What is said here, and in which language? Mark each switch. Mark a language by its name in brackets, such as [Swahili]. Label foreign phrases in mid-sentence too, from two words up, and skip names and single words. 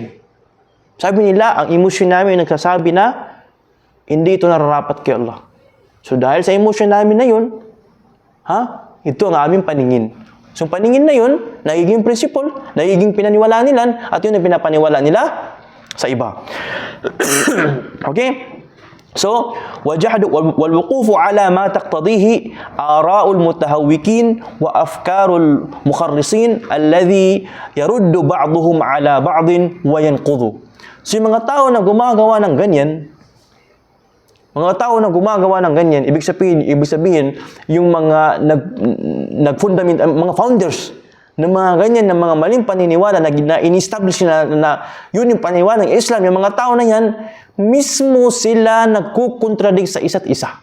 [Filipino] Sabi nila, ang emotion namin nagsasabi na hindi ito nararapat kay Allah. So dahil sa emotion namin na yun, ito ang aming paningin. So paningin na yun, nagiging principle, nagiging pinaniwala nila, at yun ang pinapaniwala nila sa iba. Okay? So, [Arabic] والوقوف على ما تقتضيه آراء المتهوكين وأفكار المخرصين الذي يرد بعضهم على بعض وينقض. [Filipino] So, yung mga tao na gumagawa ng ganyan, ibig sabihin, yung mga nag-fundament, mga founders ng mga ganyan, ng mga maling paniniwala na in-establish na yun yung paniniwala ng Islam, yung mga tao na yan, mismo sila nagkukontradict sa isa't isa.